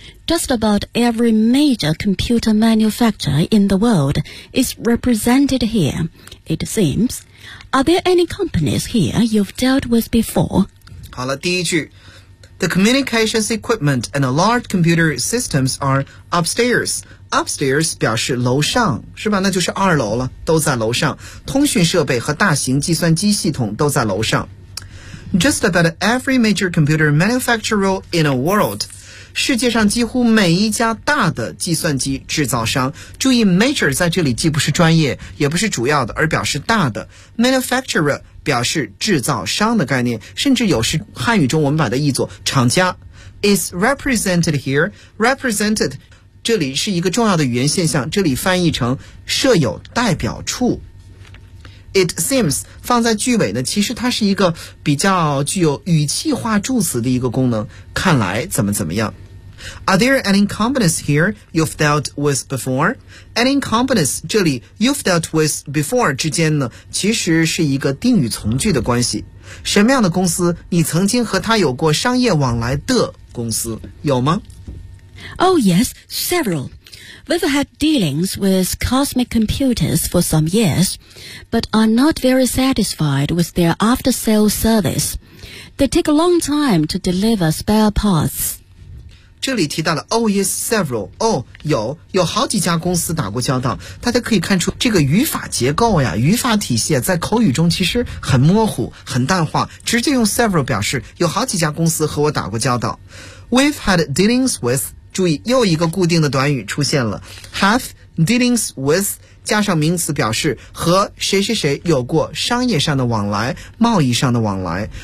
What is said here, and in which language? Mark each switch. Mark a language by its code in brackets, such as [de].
[en] Just about every major computer manufacturer in the world is represented here, it seems. Are there any companies here you've dealt with before? [zh] 好了，第一句。 [en] The communications equipment and large computer systems are upstairs. [zh] Upstairs 表示楼上，是吧？那就是二楼了，都在楼上。通讯设备和大型计算机系统都在楼上。 [en] Just about every major computer manufacturer in the world... [zh] 世界上几乎每一家大的计算机制造商，注意 major 在这里既不是专业也不是主要的，而表示大的。 manufacturer 表示制造商的概念，甚至有时汉语中我们把它译作厂家。 is represented here， represented 这里是一个重要的语言现象，这里翻译成设有代表处。 It seems 放在句尾呢，其实它是一个比较具有语气化助词的一个功能，看来怎么怎么样。 [en] Are there any companies here you've dealt with before? [zh] Any companies 这里 you've dealt with before 之间呢，其实是一个定语从句的关系。什么样的公司你曾经和他有过商业往来的公司，有吗？ [en] Oh yes, severalWe've had dealings with Cosmic Computers for some years, but are not very satisfied with their after-sales service. They take a long time to deliver spare parts. [zh] 这里提到了 Oh, yes, several. Oh, 有好几家公司打过交道。大家可以看出这个语法结构呀，语法体系在口语中其实很模糊，很淡化，直接用 several 表示有好几家公司和我打过交道。 We've had dealings with, 注意又一个固定的短语出现了， have dealings with, 加上名词表示和谁谁谁有过商业上的往来，贸易上的往来。